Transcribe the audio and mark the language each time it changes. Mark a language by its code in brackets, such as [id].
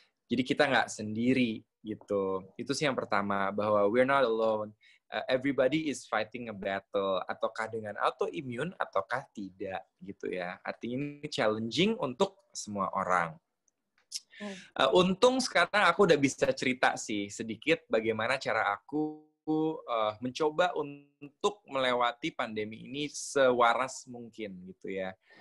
[id] Jadi kita nggak sendiri gitu. Itu sih yang pertama, bahwa [en] we're not alone. Everybody is fighting a battle. [id] Ataukah dengan autoimun ataukah tidak gitu ya. Artinya ini challenging untuk semua orang. Untung sekarang aku udah bisa cerita sih sedikit bagaimana cara aku mencoba untuk melewati pandemi ini sewaras mungkin gitu ya.